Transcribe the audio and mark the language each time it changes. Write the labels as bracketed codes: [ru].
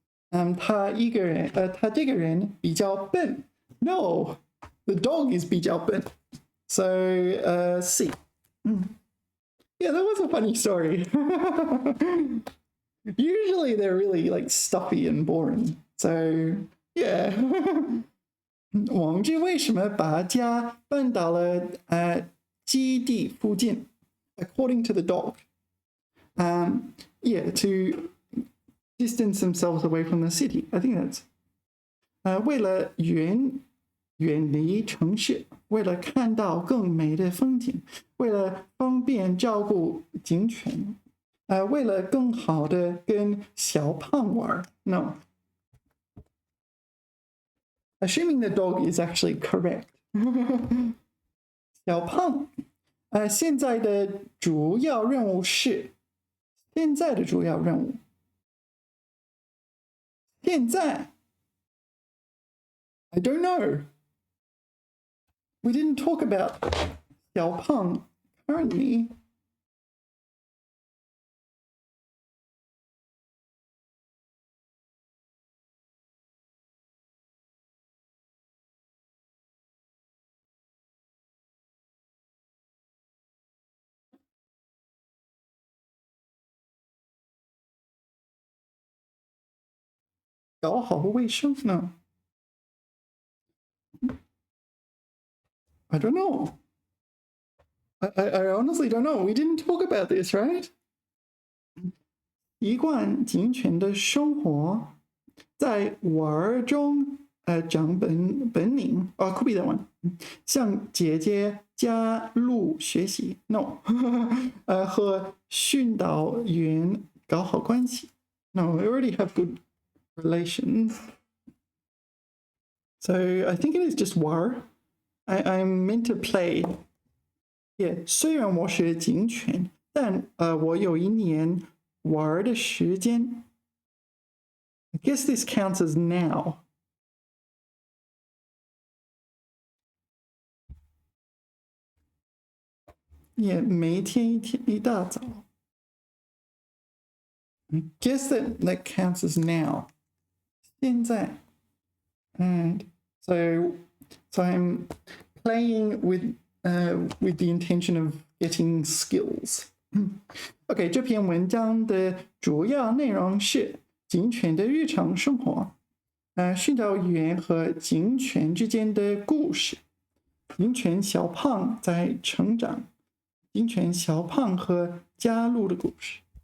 [zh] 他这个人比较笨 [en] No, the dog is 比较笨 So, C. Yeah, that was a funny story. Usually they're really like stuffy and boring. So, yeah. [zh] 王志为什么把家搬到了基地附近 [en] According to the dog. Yeah, to distance themselves away from the city. I think that's [zh] 为了远离城市，为了看到更美的风景，为了方便照顾警犬，为了更好的跟小胖玩。 [en] No. Assuming the dog is actually correct. [zh] 小胖，现在的主要任务是，现在的主要任务，现在 [en] I don't know. We didn't talk about 小胖 currently. [zh] 搞好卫生呢 [en] I don't know. I honestly don't know. We didn't talk about this, right? [zh] 习惯健全的生活，在玩中长本领。 [en] could be that one. [zh] 向姐姐加入学习 ，no. 和训导员搞好关系 ，no. [en] We already have good relations. So I think it is just war. I'm meant to play. [zh] Yeah, 虽然我是警犬，但我有一年玩的时间。 [en] I guess this counts as now. [zh] Yeah, 每天一大早。 [en] I guess that counts as now. [zh] 现在。 [en] And so I'm playing with the intention of getting skills. [zh] OK， 这篇文章的主要内容是警犬的日常生活，训导员和警犬之间的故事，警犬小胖在成长，警犬小胖和加入的故事。